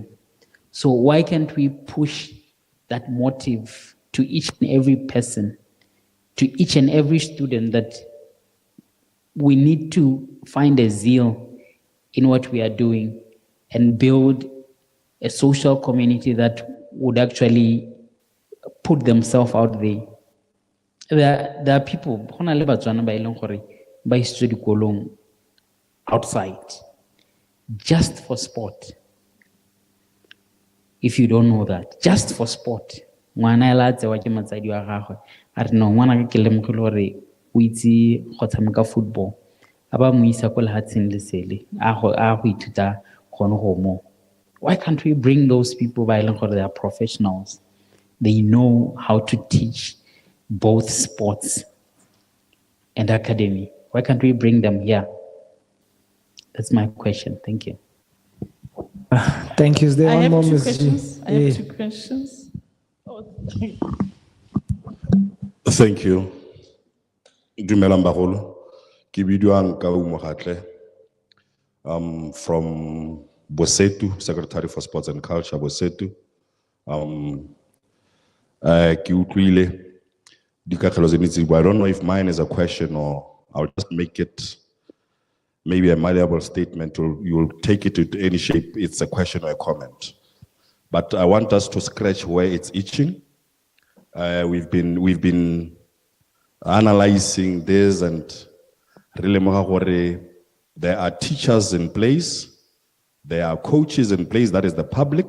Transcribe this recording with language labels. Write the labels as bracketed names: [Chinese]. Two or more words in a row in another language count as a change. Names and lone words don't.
[English] So why can't we push that motive to each and every person, to each and every student, that we need to find a zeal in what we are doing and build a social community that would actually put themselves out there. There are people outside just for sport. If you don't know that, just for sport. [Tswana] Ngwana ela tsewa ke matsadi wa gagwe a re no ngwana ke lemogile gore o itse go tshameka football, a ba mo isa ko lehatsheng le sele a go ithuta gone go mo. [English] Why can't we bring those people by they are professionals? They know how to teach both sports and academy. Why can't we bring them here? That's my question. Thank you. Thank you. Is there I one have more, two Ms. questions. G? I have 2 questions. Oh, Thank you. [Tswana] Dumelang bagolo. Ke bidiwa Nka Umogatle. [English] From Bosetu, Secretary for Sports and Culture, Bosetu. [Tswana] Ke utlwile dikakelo tse ntsi, [English] but I don't know if mine is a question or I'll just make it maybe a malleable statement. You'll take it to any shape. It's a question or a comment. But I want us to scratch where it's itching. We've been analyzing this, and really there are teachers in place, there are coaches in place, that is the public.